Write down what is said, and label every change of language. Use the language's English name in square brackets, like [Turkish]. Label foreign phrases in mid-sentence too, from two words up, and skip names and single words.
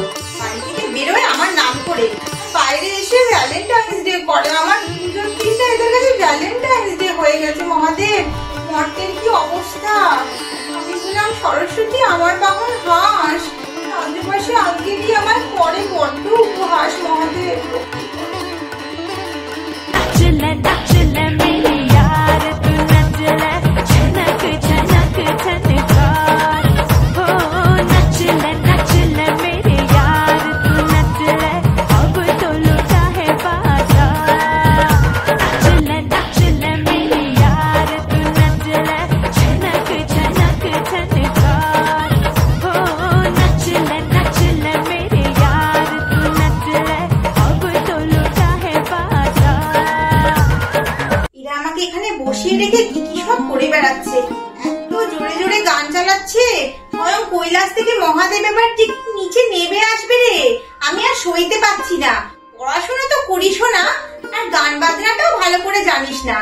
[Bangla] বাড়ি থেকে বেরোয় আমার নাম করে, বাইরে এসে ভ্যালেন্টাইন্স ডে করে। আমার পুজোর দিনটা এদের কাছে ভ্যালেন্টাইন্স ডে হয়ে গেছে। মহাদেব, মর্তের কি অবস্থা। আমি বললাম সরস্বতী আমার বাহন হাঁস, আশেপাশে আজকে গিয়ে আমার পরে বড্ড উপহাস। মহাদেব, [Hindi] मेरी यार तू नच ले, झनक झनक झनकार हो। नच ले मेरे यार तू नच ले, अब तो लुटा है बाजार। नच ले मेरी यार तू नच ले, झनक झनक झनकार हो। नच ले मेरे यार तू नच ले, अब तो लुटा है बाजार। [Bangla] আমাকে এখানে বসিয়ে রেখে কি কি সব করে বেড়াচ্ছে, এত জোরে জোরে গান চালাচ্ছে। স্বয়ং কৈলাস থেকে মহাদেব এবার ঠিক নিচে নেমে আসবে রে, আমি আর সইতে পারছি না। পড়াশোনা তো করিস না, আর গান বাজনাটাও ভালো করে জানিস না।